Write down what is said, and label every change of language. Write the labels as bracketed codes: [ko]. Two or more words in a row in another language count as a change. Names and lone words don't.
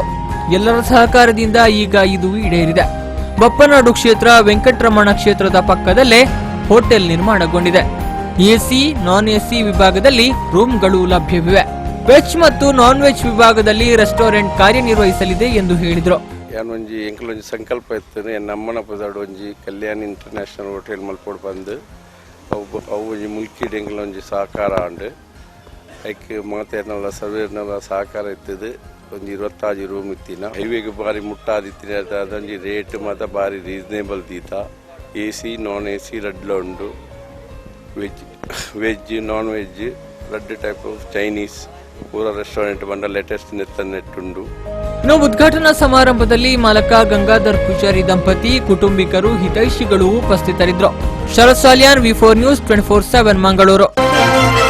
[kn] ಎಲ್ಲರ ಸಹಕಾರದಿಂದ ಈಗ ಇದು ಈಡೇರಿದೆ. ಬಪ್ಪನಾಡು ಕ್ಷೇತ್ರ ವೆಂಕಟರಮಣ ಕ್ಷೇತ್ರದ ಪಕ್ಕದಲ್ಲೇ ಹೋಟೆಲ್ ನಿರ್ಮಾಣಗೊಂಡಿದೆ. [en] AC, non AC [kn] ವಿಭಾಗದಲ್ಲಿ ರೂಮ್ಗಳು ಲಭ್ಯವಿವೆ. ವೆಜ್ ಮತ್ತು [en] non veg [kn] ವಿಭಾಗದಲ್ಲಿ ರೆಸ್ಟೋರೆಂಟ್ ಕಾರ್ಯನಿರ್ವಹಿಸಲಿದೆ ಎಂದು ಹೇಳಿದರು. [tcy] ಎಂಕಲೊಂಜಿ ಸಂಕಲ್ಪ ಇತ್ತು, ನಮ್ಮನ ಪದಾಡು ಒಂಜಿ ಕಲ್ಯಾಣಿ ಇಂಟರ್ನ್ಯಾಷನಲ್ ಹೋಟೆಲ್ ಮಲ್ಪೋಡು ಬಂದು ಅವು ಮುಲ್ಕಿ ಎಂಕಲೊಂಜಿ ಸಹಕಾರ ಉಂಡು. ಐಕ್ ಮಾತೇರ್ನಲ್ಲ ಸರ್ವೇರ್ನಲ್ಲ ಸಹಕಾರ ಇತ್ತದು. ಒಂದು 26 ರೂಮ್ ಇತ್ತಿನ ಹೈವೇಗೆ ಬಾರಿ ಮುಟ್ಟಾದಿತ್ತಿನ ಅದೊಂದು ರೇಟ್ ಮಾತ್ರ ಬಾರಿ ರೀಸನೇಬಲ್ ದೀತ. [en] AC, non AC [tcy] ರಡ್ಲ ಉಂಡು. [en] veg non veg [tcy] ರಡ್ [en] type of Chinese [tcy] ಪೂರ ರೆಸ್ಟೋರೆಂಟ್ ಬಂದ ಲೇಟೆಸ್ಟ್ ನೆಟ್ಟುಂಡು. [kn] ಇನ್ನು ಉದ್ಘಾಟನಾ ಸಮಾರಂಭದಲ್ಲಿ ಮಾಲಕ ಗಂಗಾಧರ್ ಪೂಜಾರಿ ದಂಪತಿ, ಕುಟುಂಬಿಕರು, ಹಿತೈಷಿಗಳು ಉಪಸ್ಥಿತರಿದ್ದರು. ಶರತ್ ಸಾಲಿಯಾನ್, V4 ನ್ಯೂಸ್ 24/7 ಮಂಗಳೂರು.